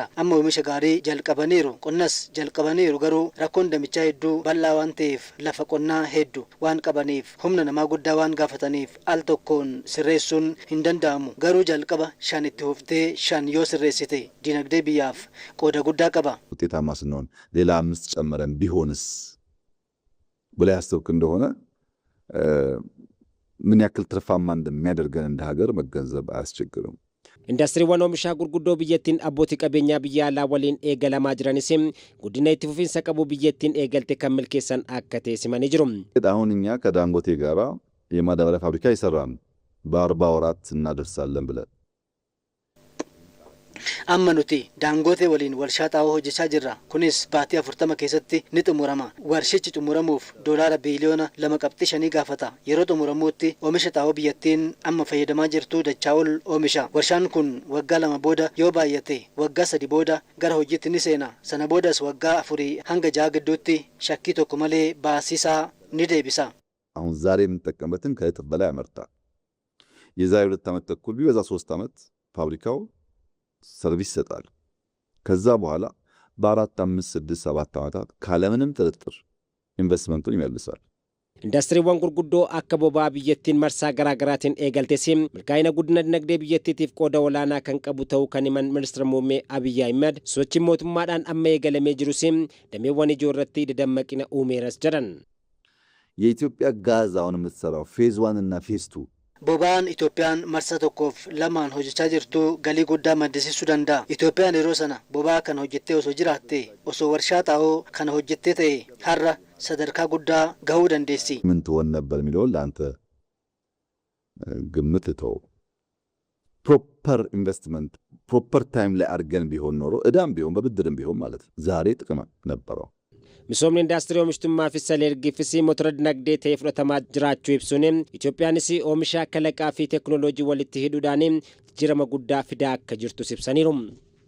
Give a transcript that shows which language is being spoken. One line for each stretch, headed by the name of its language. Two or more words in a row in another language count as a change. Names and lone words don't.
Oromo: Amma oomisha gaarii jalqabaniiru. Qonnas jalqabaniiru garuu rakkoon damichaa hedduu bal'aa waan ta'eef lafa qonnaa hedduu waan qabaniif humna namaa guddaa waan gaafataniif al tokkoon sirreessuun hin danda'amu. Garuu jalqaba 5 itti huftee 5 yoo sirreessite dinagdee biyyaaf qooda guddaa qaba.
Amharic: ውጤታማ ስንሆን ሌላ 5 ጨምረን ቢሆንስ ብላ ያስተውክ እንደሆነ ምን ያክል ትርፋማ እንደሚያደርገን እንደ ሀገር መገንዘብ አያስቸግርም።
Oromo: Industiriiwwan oomishaa gurguddoo biyyattiin abbootii qabeenyaa biyya alaa waliin eegalamaa jiranis guddina itti fufiinsa qabu biyyattiin eegalte kan milkeessan akka teessimanii jiru.
Amharic: አሁን እኛ ከዳንጎቴ ጋራ የማዳበሪያ ፋብሪካ ይሰራን በ40 ወራት እናደርሳለን ብለን
Oromo: amma nuti Dangote waliin warshaa xaa'oo hojjechaa jirra. Kunis baatii 40 keessatti ni xumurama. Warshichi xumuramuuf doolaara biiliyoona 2.5 gaafata. Yeroo xumuramuutti oomisha xaa'oo biyyattiin amma fayyadamaa jirtu dachaa ol oomisha. Warshaan kun waggaa 2 booda yoo baay'ate waggaa 3 booda gara hojiitti ni seena. Sana boodas waggaa 4 hanga 6 gidduutti shakkii tokko malee baasisaa ni deebisa.
Amharic: አሁን ዛሬ የምንጠቀምበትን ከእጥፍ በላይ ያመርታል። የዛሬ 2 ዓመት ተኩል ቢበዛ 3 ዓመት ፋብሪካው ሰርቪስ ይሰጣል። ከዛ በኋላ በ4 5 6 7 ዓመታት ካለምንም ጥርጥር ኢንቨስትመንቱን ይመልሳል።
Oromo: Industiriiwwan gurguddoo akka boba'aa biyyattiin marsaa garaagaraatiin eegaltes milkaa'ina guddina dinagdee biyyattiitiif qooda olaanaa kan qabu ta'uu kan himan ministeera muummee Abiyyi Ahmed sochiin mootummaadhaan amma eegalamee jirus dameewwan ijoo irratti dadammaqina uumeeras jedhan.
Amharic: የኢትዮጵያ ጋዝ አሁን የምትሰራው ፌዝ 1 እና ፌዝ 2
Oromo: Boba'aan Itoophiyaan marsa tokkoof lamaan hojjechaa jirtu galii guddaa maddisiisuu danda'a. Itoophiyaan yeroo sana boba'aa kan hojjettee osoo jiraatte osoo warshaa xaa'oo kan hojjettee ta'e har'a sadarkaa guddaa gahuu dandeessi.
Amharic: ምን ትሆን ነበር የሚለውን ለአንተ ግምት ተው።
English: proper investment proper time
Amharic: ላይ አድርገን ቢሆን ኖሮ እዳም ቢሆን በብድርም ቢሆን ማለት ዛሬ ጥቅም ነበረው።
Oromo: Misoomni indaastirii oomishtummaa fi saleergifisii motora dinagdee ta'ee fudhatamaa jiraachuu ibsuun Itoophiyaanis oomisha kalaqaa fi teekinooloojii walitti hidhuudhaan jijjiirama guddaa fidaa akka jirtu ibsaniiru.